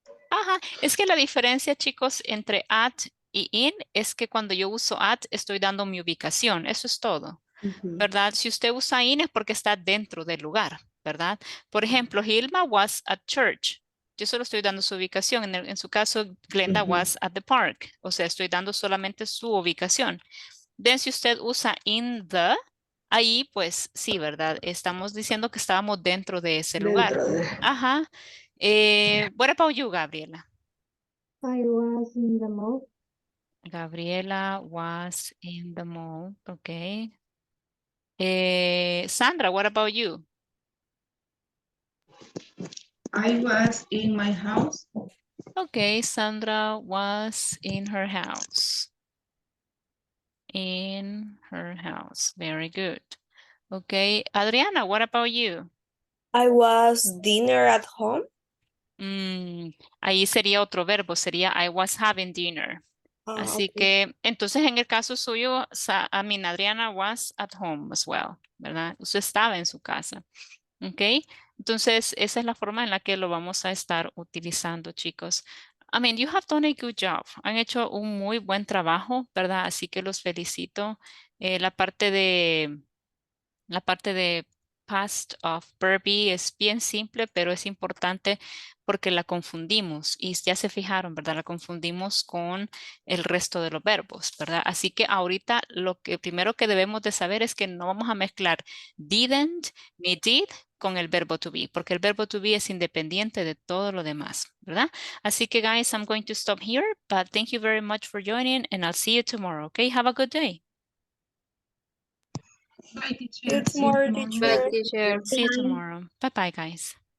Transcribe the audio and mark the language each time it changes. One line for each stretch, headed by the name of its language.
Spanish: Ajá, es que la diferencia, chicos, entre at y in es que cuando yo uso at estoy dando mi ubicación, eso es todo, ¿verdad? Si usted usa in es porque está dentro del lugar, ¿verdad?
English: Por ejemplo, Hilma was at church.
Spanish: Yo solo estoy dando su ubicación.
English: En su caso, Glenda was at the park.
Spanish: O sea, estoy dando solamente su ubicación. Then, si usted usa in the, ahí pues sí, ¿verdad? Estamos diciendo que estábamos dentro de ese lugar. Ajá.
English: What about you, Gabriela? I was in the mall. Gabriela was in the mall. Okay. Sandra, what about you? I was in my house. Okay, Sandra was in her house. In her house. Very good. Okay, Adriana, what about you? I was dinner at home.
Spanish: Ahí sería otro verbo, sería I was having dinner. Así
English: okay.
Spanish: que, entonces en el caso suyo, Adriana was at home as well, ¿verdad? Usted estaba en su casa, ¿ok? Entonces, esa es la forma en la que lo vamos a estar utilizando, chicos.
English: I mean, you have done a good job.
Spanish: Han hecho un muy buen trabajo, ¿verdad? Así que los felicito. La parte de past of verb es bien simple, pero es importante porque la confundimos y ya se fijaron, ¿verdad? La confundimos con el resto de los verbos, ¿verdad? Así que ahorita lo que primero que debemos de saber es que no vamos a mezclar didn't ni did con el verbo to be, porque el verbo to be es independiente de todo lo demás, ¿verdad?
English: Así que guys, I'm going to stop here, but thank you very much for joining and I'll see you tomorrow, okay? Have a good day. Bye, See you teacher. tomorrow, Bye, teacher. teacher. See you tomorrow. Bye-bye, guys.